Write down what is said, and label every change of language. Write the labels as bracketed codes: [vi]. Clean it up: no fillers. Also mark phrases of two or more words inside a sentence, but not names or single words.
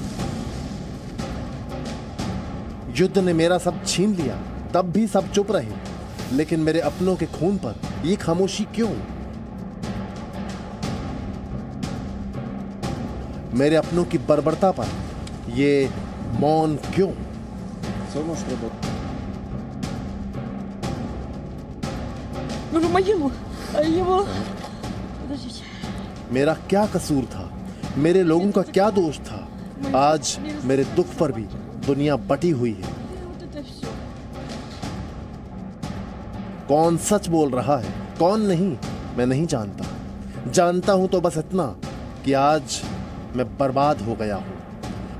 [hi] युद्ध ने मेरा सब छीन लिया, तब भी सब चुप रहे। लेकिन मेरे अपनों के खून पर ये खामोशी क्यों? मेरे अपनों की बर्बरता पर ये मौन क्यों? [ru] Ну, могилу его... Подождите. [hi] मेरा क्या कसूर था? मेरे लोगों का क्या दोष था? आज मेरे दुख पर भी दुनिया बटी हुई है। [ru] Вот это все. [hi] कौन सच बोल रहा है, कौन नहीं, मैं नहीं जानता। जानता हूं तो बस इतना कि आज मैं बर्बाद हो गया हूं।